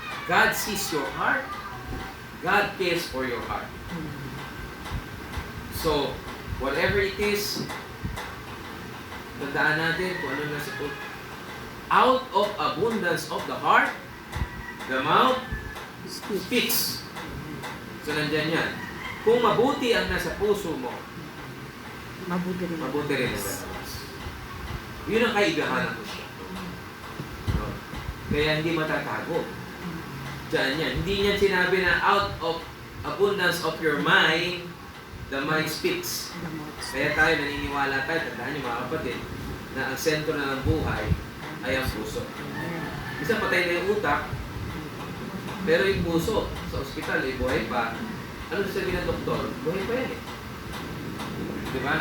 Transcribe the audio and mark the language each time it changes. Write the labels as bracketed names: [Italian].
[English] God sees your heart. God cares for your heart. So, whatever it is, [Filipino] tandaan natin kung ano nasa po. [English] Out of abundance of the heart, the mouth speaks. [Filipino] So, nandyan yan. Kung mabuti ang nasa puso mo, mabuti rin ang lalabas. Yun ang kaigahan ng Diyos. No? Kaya hindi matatago. Diyan yan. Hindi niya sinabi na [English] out of abundance of your mind, the mind speaks. [Filipino] Kaya tayo naniniwala tayo, tandaan niyo mga kapatid, na ang sentro na ng buhay ay ang puso. Isa patay na yung utak, pero yung puso sa ospital ay buhay pa. Ano sabihin ng doktor? Buhay pa yan eh. Diba?